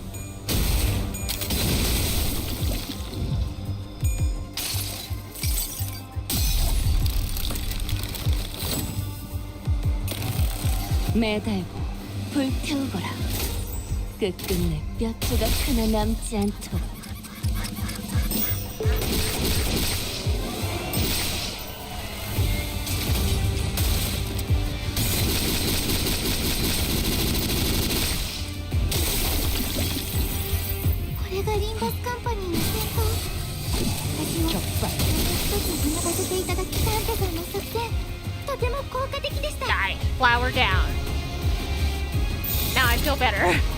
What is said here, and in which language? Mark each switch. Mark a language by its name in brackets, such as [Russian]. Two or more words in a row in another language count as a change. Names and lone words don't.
[Korean] 매달고 불태우거라. 끝끝내 뼈 조각 하나 남지 않도록. [Japanese] 리mbusカンパニーの戦闘。私もまた一つ学ばせていただきダンテさんの作戦とても効果的でした。 [English] Die. Flower down. Now I feel better.